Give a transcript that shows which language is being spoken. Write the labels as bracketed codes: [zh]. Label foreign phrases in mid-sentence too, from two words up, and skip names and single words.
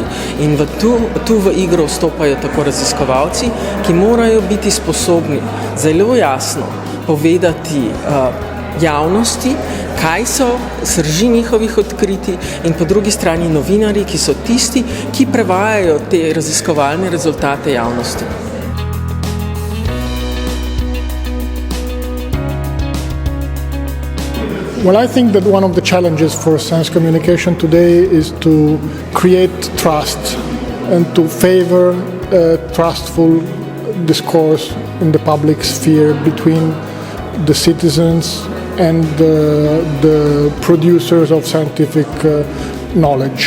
[sl] In tu v igro vstopajo tako raziskovalci, ki morajo biti sposobni zelo jasno povedati javnosti, kaj so srži njihovih odkritij, in po drugi strani novinarji, ki so tisti, ki prevajajo te raziskovalne rezultate javnosti. [en] Well, I think that one of the challenges for science communication today is to create trust and to favor a trustful discourse in the public sphere between the citizens and the producers of scientific knowledge.